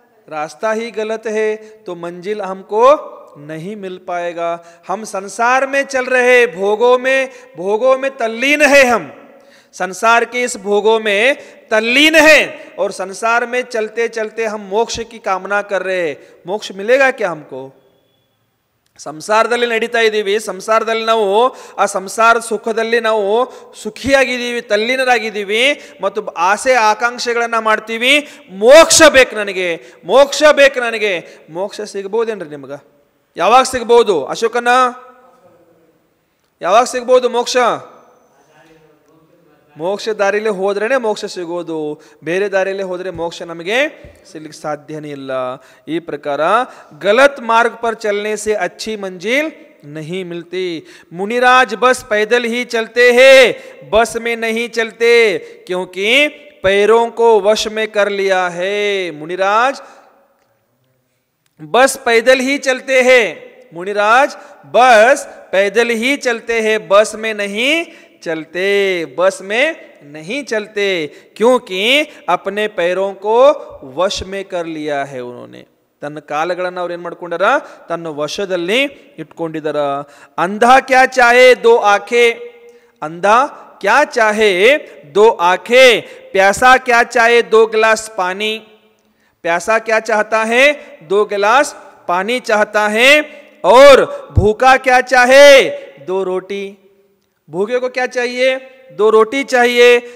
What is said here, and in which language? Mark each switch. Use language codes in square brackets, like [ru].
[hi] रास्ता ही गलत है, तो मंजिल हमको नहीं मिल पाएगा। हम संसार में चल रहे, भोगों में तल्लीन है। हम संसार के इस भोगों में तल्लीन है और संसार में चलते चलते हम मोक्ष की कामना कर रहे हैं। मोक्ष मिलेगा क्या हमको? [kn] ಸಂಸಾರದಲ್ಲಿ ನಡೀತಾ ಇದ್ದೀವಿ, ಸಂಸಾರದಲ್ಲಿ ನಾವು ಆ ಸಂಸಾರ ಸುಖದಲ್ಲಿ ನಾವು ಸುಖಿಯಾಗಿದ್ದೀವಿ, ತಲ್ಲೀನರಾಗಿದ್ದೀವಿ ಮತ್ತು ಆಸೆ ಆಕಾಂಕ್ಷೆಗಳನ್ನು ಮಾಡ್ತೀವಿ. ಮೋಕ್ಷ ಬೇಕು ನನಗೆ, ಮೋಕ್ಷ ಬೇಕು ನನಗೆ. ಮೋಕ್ಷ ಸಿಗ್ಬೋದೇನ್ರಿ ನಿಮ್ಗೆ? ಯಾವಾಗ ಸಿಗ್ಬೋದು ಅಶೋಕನ? ಯಾವಾಗ ಸಿಗ್ಬೋದು ಮೋಕ್ಷ? ಮೋಕ್ಷ ದಾರಿಯಲ್ಲಿ ಹೋದ್ರೇನೆ ಮೋಕ್ಷ ಸಿಗೋದು, ಬೇರೆ ದಾರಿಯಲ್ಲಿ ಹೋದ್ರೆ ಮೋಕ್ಷ ನಮಗೆ ಸಿಗಲಿಕ್ಕೆ ಸಾಧ್ಯನೇ ಇಲ್ಲ. ಈ ಪ್ರಕಾರ [hi] गलत मार्ग पर चलने से अच्छी मंजिल नहीं मिलती. मुनिराज बस पैदल ही चलते हैं, बस में नहीं चलते, क्योंकि पैरों को वश में कर लिया है. मुनिराज बस पैदल ही चलते हैं, मुनिराज बस पैदल ही चलते हैं, बस में नहीं चलते, बस में नहीं चलते, क्योंकि अपने पैरों को वश में कर लिया है. उन्होंने [kn] ತನ್ನ ಕಾಲಗಳನ್ನು ಅವ್ರು ಏನ್ ಮಾಡ್ಕೊಂಡಾರ? ತನ್ನ ವಶದಲ್ಲಿ ಇಟ್ಕೊಂಡಿದಾರ. [hi] अंधा क्या चाहे दो आंखें, अंधा क्या चाहे दो आंखें, प्यासा क्या चाहे दो गिलास पानी. प्यासा क्या चाहता है? दो गिलास पानी चाहता है. और भूखा क्या चाहे? दो रोटी. भूखे को क्या चाहिए? दो रोटी चाहिए.